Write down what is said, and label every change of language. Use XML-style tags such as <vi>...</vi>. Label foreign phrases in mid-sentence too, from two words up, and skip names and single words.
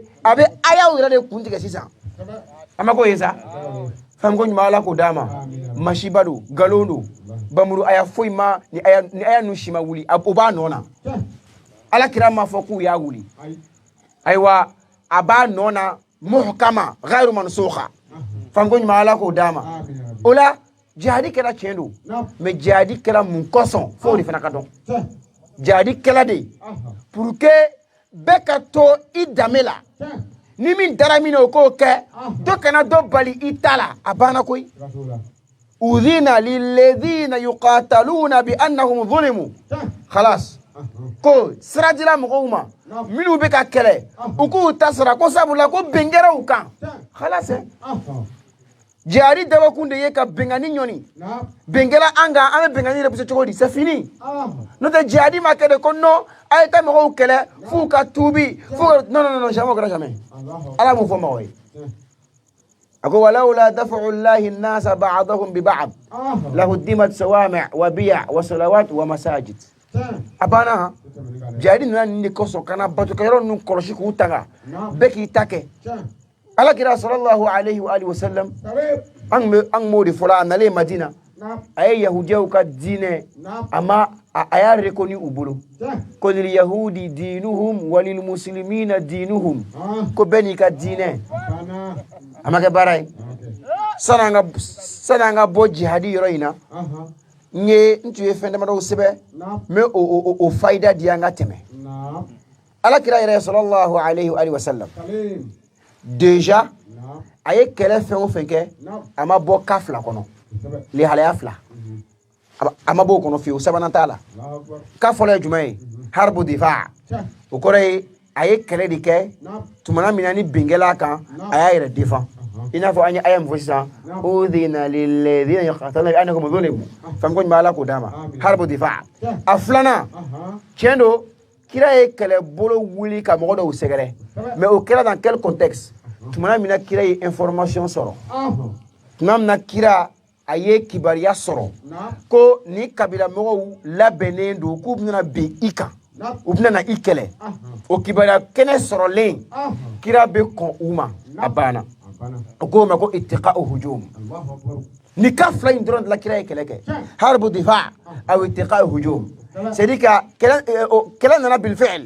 <bm>a bɛ ayaw yɛrɛ de kun tigɛ sisan a ma ko ye sa fam ko ɲuman ala ko d'a ma masiba do galon do bamuru aya foyi ma ni aya nu shima wuli o b'a nɔ na ala kira ma fɔ k'u y'a wuli ayiwa a b'a nɔ na</bm> <ar>محكمة غير منسوخة</ar> <bm>fam ko ɲuman ala ko d'a ma o la jihadi kɛra tiɲɛ do mais jihadi kɛra mun kɔsɔn fo de fana ka dɔn jihadi kɛra de</bm> <fr>pour que</fr> <bm>bɛɛ ka to i danbe la ni min dara min o k'o kɛ dɔ kana dɔ bali i ta la a banna koyi</bm> <ar>أذن للذين يقاتلون بأنهم ظلموا</ar> <bm>khalas ko siradila mɔgɔw ma minnu bɛ ka kɛlɛ u k'u ta sara ko sabula ko bɛn kɛra u kan khalas jihadi dabakun de ye ka bɛnkanni ɲɔni bɛn kɛra an kan an bɛ bɛnkanni repoussé cogo di</bm> <fr>c'est fini</fr> <bm>n'o tɛ jihadi ma kɛ de ko non a ye taa mɔgɔw kɛlɛ f'u ka tuubi</bm> <fr>non jamais</fr> <bm>o kɛra jamais ala m'o fɔ mɔgɔ ye a ko</bm> <ar>ولولا دفع الله الناس بعضهم ببعض لهدمت صوامع وبيع وصلوات ومساجد</ar> <bm>a banna jihadi nana nin de kosɔn kana batukɛyɔrɔ ninnu kɔlɔsi k'u tanga bɛɛ k'i ta kɛ ala kira</bm> <ar>صلى الله عليه وآله وسلم</ar> <bm>an b'o de fɔla a nalen madina a ye yahudiyaw ka diinɛ a y'a reconnu u bolo ko</bm> <ar>لليهود دينهم وللمسلمين دينهم</ar> <bm>ko bɛɛ n'i ka diinɛ a ma kɛ baara ye san'an ka bɔ jihadi yɔrɔ in na n tun ye fɛn damadɔw sɛbɛ n bɛ o fayida di an ka tɛmɛ ala kira yɛrɛ</bm> <ar>صلى الله عليه وآله وسلم</ar> <bm>déjà a ye kɛlɛ fɛn o fɛn kɛ a ma bɔ ka fila kɔnɔ lihalaya fila a ma b'o kɔnɔ fiyewu sabanan t'a la ka fɔlɔ ye jumɛn ye</bm> <ar>حرب دفاع</ar> <bm>o kɔrɔ ye a ye kɛlɛ de kɛ tumana min na ni bɛnkɛla kan a y'a yɛrɛ défend i n'a fɔ an ye aya min fɔ sisan</bm> <ar>أذن للذين يقاتلون بأنهم ظلموا</ar> <bm>fam ko ɲuman ala k'o d'a ma</bm> <ar>حرب دفاع</ar> <bm>a filanan tiɲɛ do kira ye kɛlɛbolo wuli ka mɔgɔ dɔw sɛgɛrɛ mais o kɛra</bm> <fr>dans quel contexte</fr> <bm>tumana min na kira ye information sɔrɔ tuma min na kira a ye kibariya sɔrɔ ko ni kabila mɔgɔw labɛnnen don k'u bɛna bin i kan u bɛna na i kɛlɛ o kibariya kɛnɛ sɔrɔlen kira bɛ kɔn u ma a banna o k'o ma ko</bm> <ar>اتقاء هجوم</ar> <bm>ni ka fila in dɔrɔn de la kira ye kɛlɛ kɛ</bm> <ar>حرب دفاع أو اتقاء هجوم</ar> <fr>c'est dire que</fr> <bm>kɛlɛ nana</bm> <ar>بالفعل</ar>